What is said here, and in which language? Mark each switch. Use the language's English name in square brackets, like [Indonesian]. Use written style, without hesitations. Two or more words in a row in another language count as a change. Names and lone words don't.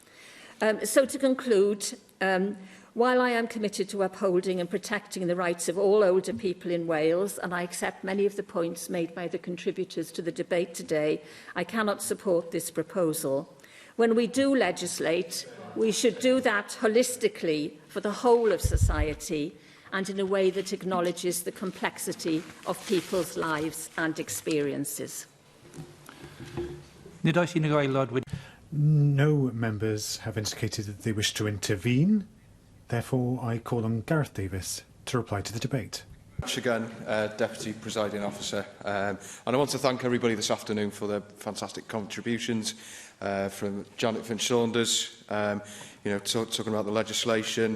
[English] So to conclude, while I am committed to upholding and protecting the rights of all older people in Wales, and I accept many of the points made by the contributors to the debate today, I cannot support this proposal. When we do legislate, we should do that holistically for the whole of society and in a way that acknowledges the complexity of people's lives and experiences. [Welsh] Nid oes unrhyw aelod wedi... [English] No members have indicated that they wish to intervene. Therefore, I call on Gareth Davies to reply to the debate. Thanks again, Deputy Presiding Officer. And I want to thank everybody this afternoon for their fantastic contributions. From Janet Finch-Saunders, talking about the legislation.